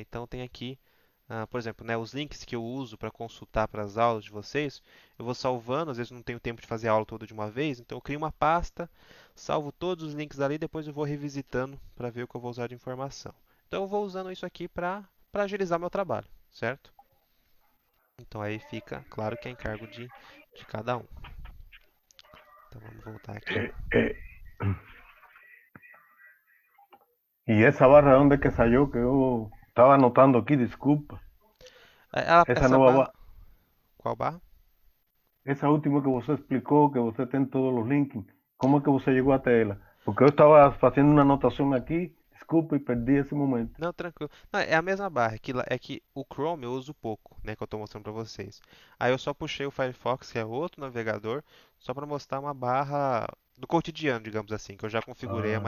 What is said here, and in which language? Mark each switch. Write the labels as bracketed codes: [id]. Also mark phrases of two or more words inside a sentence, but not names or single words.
[pt] Então tem aqui, por exemplo, né, os links que eu uso para consultar para as aulas de vocês, eu vou salvando, às vezes não tenho tempo de fazer a aula toda de uma vez, então eu crio uma pasta, salvo todos os links ali, depois eu vou revisitando para ver o que eu vou usar de informação. Então eu vou usando isso aqui para agilizar meu trabalho, certo? Então aí fica claro que é encargo de cada um. Então vamos voltar aqui. [es] Eh, y esa barra, ¿dónde es que salió? Que yo estaba anotando aquí, disculpa. Esa [pt] Essa [es] nueva barra, barra, [pt] qual barra? [es] esa última que você explicó, que [pt] você tem [es] todos los links, ¿cómo es que você llegó [pt] até ela? Porque eu estava fazendo uma anotação aqui, desculpa, e perdi esse momento. Não, tranquilo. Não, é a mesma barra. É que o Chrome eu uso pouco, né, que eu estou mostrando para vocês. Aí eu só puxei o Firefox, que é outro navegador, só para mostrar uma barra do cotidiano, digamos assim, que eu já configurei há